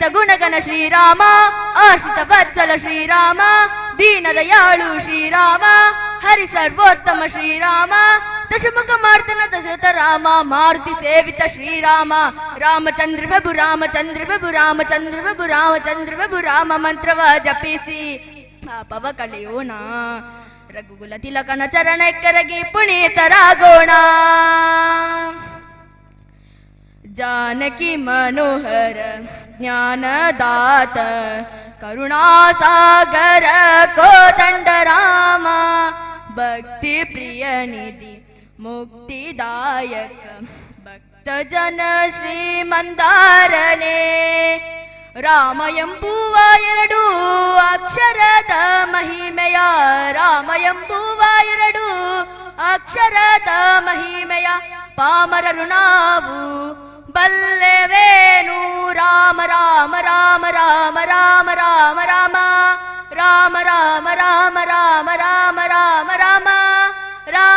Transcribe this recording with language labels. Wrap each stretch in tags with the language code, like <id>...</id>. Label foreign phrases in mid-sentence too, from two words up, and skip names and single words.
<kn>ಗುಣಗಣ ಶ್ರೀರಾಮ ಆಶ್ರಿತ ವತ್ಸಲ ಶ್ರೀರಾಮ ದೀನದಯಾಳು ಶ್ರೀರಾಮ ಹರಿ ಸರ್ವೋತ್ತಮ ಶ್ರೀರಾಮ ದಶಮುಖ ಮಾರ್ತನ ದಶರಥ ರಾಮ ಮಾರುತಿ ಸೇವಿತ ಶ್ರೀರಾಮ ರಾಮಚಂದ್ರ ಪ್ರಭು ರಾಮಚಂದ್ರ ಪ್ರಭು ರಾಮಚಂದ್ರ ಪ್ರಭು ರಾಮಚಂದ್ರ ಪ್ರಭು ರಾಮ ಮಂತ್ರವ ಜಪಿಸಿ ಪಾಪವ ಕಳೆಯೋಣ ರಘುಕುಲ ತಿಲಕನ ಚರಣಕ್ಕರಗಿ ಪುನೀತರಾಗೋಣ</kn> <sa>जानकी मनोहर ज्ञानदात करुणासागर कोदंड राम भक्ति प्रिय निधि मुक्तिदायक भक्त जन श्री मंदारने</sa> <kn>ರಾಮ ಎಂಬುವ ಎರಡು ಅಕ್ಷರದ ಮಹಿಮೆಯ ರಾಮ ಎಂಬುವ ಎರಡು ಅಕ್ಷರದ ಮಹಿಮೆಯ ಪಾಮರರು ನಾವು ಬಲ್ಲೆವೇನು ರಾಮ ರಾಮ ರಾಮ ರಾಮ ರಾಮ ರಾಮ ರಾಮ ರಾಮ ರಾಮ ರಾಮ ರಾಮ ರಾಮ ರಾಮ ರಾಮ</kn>